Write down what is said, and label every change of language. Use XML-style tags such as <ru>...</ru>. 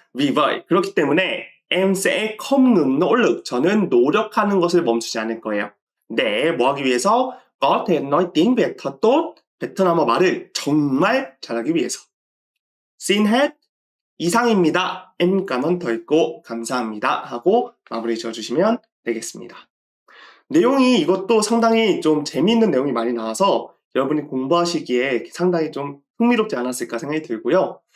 <vi>vì vậy,</vi> <ko>그렇기 때문에</ko> <vi>em sẽ không ngừng nỗ lực.</vi> <ko>저는 노력하는 것을 멈추지 않을 거예요. 네, 뭐 하기 위해서?</ko> <vi>có thể nói tiếng Việt thật tốt.</vi> <ko>베트남어 말을 정말 잘하기 위해서.</ko> <vi>xin hết.</vi> <ko>이상입니다.</ko> <vi>em cảm ơn thầy cô.</vi> <ko>감사합니다. 하고 마무리 지어주시면 되겠습니다. 내용이 이것도 상당히 좀 재미있는 내용이 많이 나와서 여러분이 공부하시기에 상당히 좀 흥미롭지 않았을까 생각이 들고요.</ko>